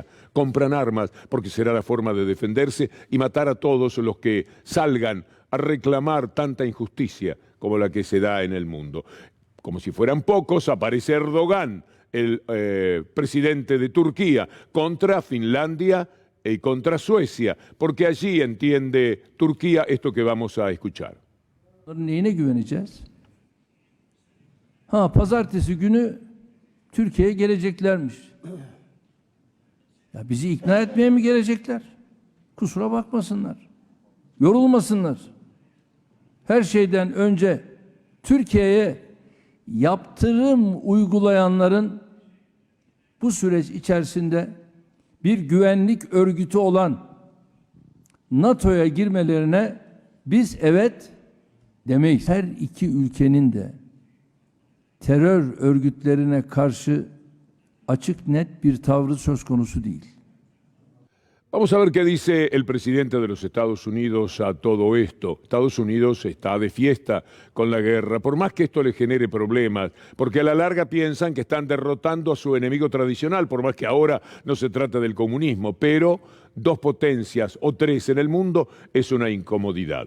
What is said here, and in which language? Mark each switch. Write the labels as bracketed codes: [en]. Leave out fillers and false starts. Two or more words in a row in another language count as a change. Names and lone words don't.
[es] Compran armas porque será la forma de defenderse y matar a todos los que salgan a reclamar tanta injusticia como la que se da en el mundo. Como si fueran pocos, aparece Erdogan, el presidente de Turquía, contra Finlandia y contra Suecia, porque allí entiende Turquía esto que vamos a escuchar. [tr] Neyine güveneceğiz? Pazartesi günü Türkiye'ye geleceklermiş. Ya bizi ikna etmeye mi gelecekler? Kusura bakmasınlar. Yorulmasınlar. Her şeyden önce Türkiye'ye yaptırım uygulayanların bu süreç içerisinde bir güvenlik örgütü olan NATO'ya girmelerine biz evet demeyiz. Her iki ülkenin de terör örgütlerine karşı açık net bir tavrı söz konusu değil. [es] Vamos a ver qué dice el presidente de los Estados Unidos a todo esto. Estados Unidos está de fiesta con la guerra, por más que esto le genere problemas, porque a la larga piensan que están derrotando a su enemigo tradicional, por más que ahora no se trata del comunismo, pero dos potencias o tres en el mundo es una incomodidad.